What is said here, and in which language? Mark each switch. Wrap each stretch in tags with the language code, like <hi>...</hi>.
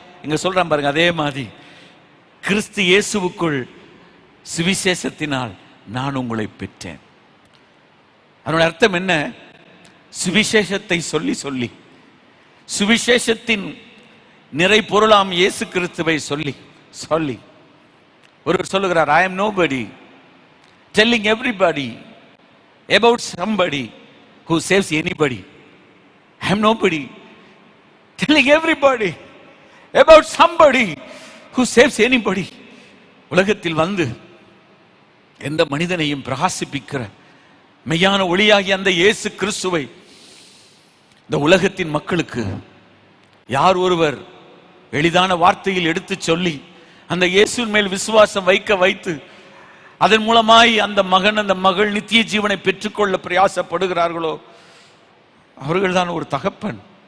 <ta>இங்க சொல்றான் பாருங்க, அதே மாதிரி கிறிஸ்து இயேசுவுக்குள் சுவிசேஷத்தினால் நான் உங்களை பெற்றேன். அதனுடைய அர்த்தம் என்ன? சுவிசேஷத்தை சொல்லி சொல்லி, சுவிசேஷத்தின் நிறை பொருளாம் இயேசு கிறிஸ்துவை சொல்லி சொல்லி. ஒருவர் சொல்லுகிறார்,</ta> <en>I am nobody telling everybody about somebody who saves anybody. I am nobody telling everybody about somebody who saves anybody.</en> <ta>உலகத்தில் வந்து எந்த மனிதனையும் பிரகாசிப்பிக்கிற மெய்யான ஒளியாகி அந்த இயேசு கிறிஸ்துவை இந்த உலகத்தின் மக்களுக்கு யார் ஒருவர் எளிதான வார்த்தையில் எடுத்து சொல்லி அந்த இயேசுவின் மேல் விசுவாசம் வைத்து அதன் மூலமாய் அந்த மகன், அந்த மகள் நித்திய ஜீவனை பெற்றுக்கொள்ள பிரயாசப்படுகிறார்களோ அவர்கள் தான் ஒரு தகப்பன்.</ta>